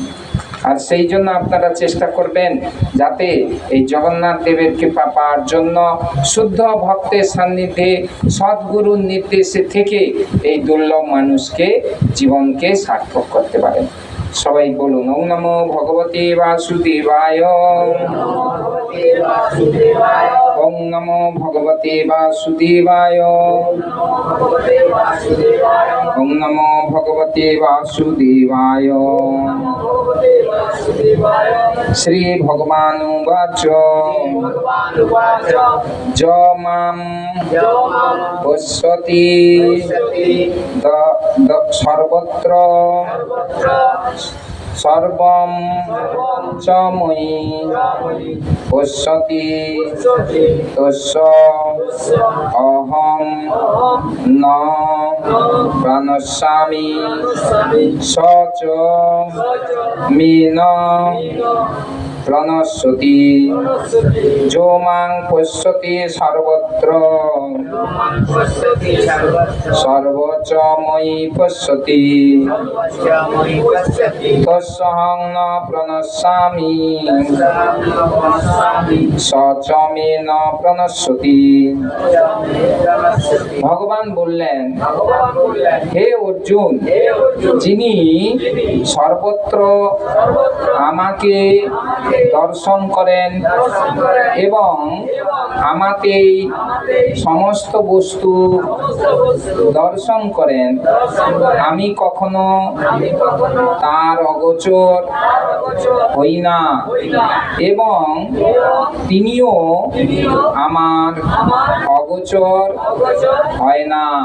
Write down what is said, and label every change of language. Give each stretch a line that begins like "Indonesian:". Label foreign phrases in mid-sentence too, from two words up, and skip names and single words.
Bangla: আর সেই জন্য আপনারা চেষ্টা করবেন যাতে এই জগন্নাথ দেবের কৃপা পাওয়ার জন্য শুদ্ধ ভক্তের সান্নিধ্যে সদ্গুরুর নির্দেশে থেকে এই দুর্লভ মানুষকে জীবনকে সার্থক করতে পারেন। সবাই বলুন
Sanskrit: ওম নমো ভগবতে বাসুদেবায়, ওম নমো ভগবতে বাসুদেবায়, ওম নমো ভগবতে বাসুদেবায়। শ্রী ভগবানুবাচ য মাম পশ্যতি সর্বত্র সর্বম চ ময়ি পশ্যতি তস্য অহং ন প্রাণস্যামি স চ মে ন প্রণশ্যতি। যো মাং পশ্যতি সর্বত্র সর্বচ ময়ি পশ্যতি তস্যহং ন প্রণশ্যামি স চ মে ন প্রণশ্যতি।
Bangla: ভগবান বললেন, হে অর্জুন, যিনি সর্বত্র আমাকে দর্শন করেন এবং আমাকে সমস্ত বস্তু দর্শন করেন, আমি কখনো তার অগোচর হই না এবং তিনিও আমার অগোচর হয় না।